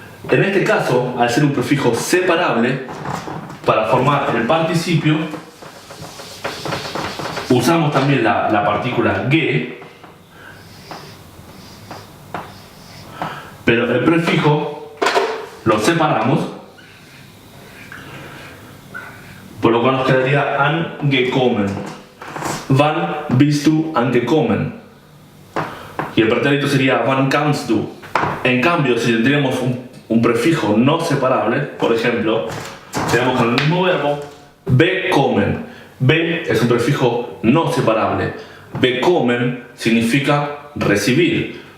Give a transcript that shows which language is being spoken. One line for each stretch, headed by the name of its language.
Spanish: En este caso, al ser un prefijo separable, para formar el participio, usamos también la partícula ge, pero el prefijo lo separamos, por lo cual nos quedaría angekommen.
German: Wann bist du angekommen?
Spanish: Y el pretérito sería
German: wann kannst du.
Spanish: En cambio, si tendríamos un prefijo no separable, por ejemplo, tenemos con el mismo verbo bekommen. Be es un prefijo no separable. Bekommen significa recibir.